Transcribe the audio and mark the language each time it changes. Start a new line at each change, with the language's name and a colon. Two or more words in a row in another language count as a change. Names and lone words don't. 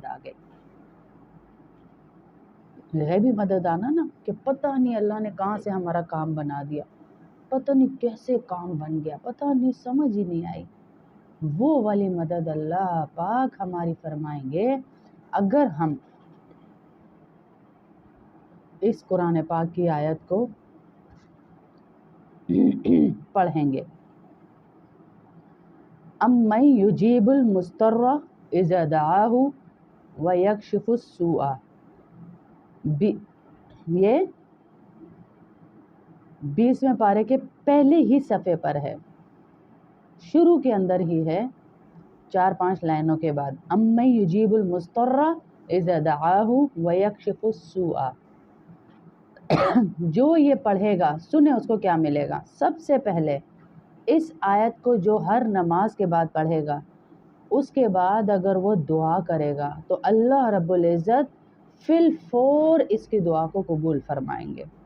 Hindi: आ गई गैबी मदद आना ना कि पता नहीं अल्लाह ने कहाँ से हमारा काम बना दिया, पता नहीं कैसे काम बन गया, पता नहीं समझ ही नहीं आई। वो वाली मदद अल्लाह पाक हमारी फरमाएंगे अगर हम इस कुरान पाक की आयत को पढ़ेंगे।
Arabic: أمن يجيب المضطر إذا دعاه و يكشف السوء,
Hindi: ये 20वें पारे के पहले ही सफ़े पर है, शुरू के अंदर ही है, 4-5 लाइनों के बाद।
Arabic: أمن يجيب المضطر إذا دعاه و يكشف السوء,
Hindi: जो ये पढ़ेगा सुने उसको क्या मिलेगा। सबसे पहले इस आयत को जो हर नमाज के बाद पढ़ेगा, उसके बाद अगर वो दुआ करेगा तो
Arabic: الله رب العزة في الفور
Hindi: इसकी दुआ को कबूल फरमाएंगे।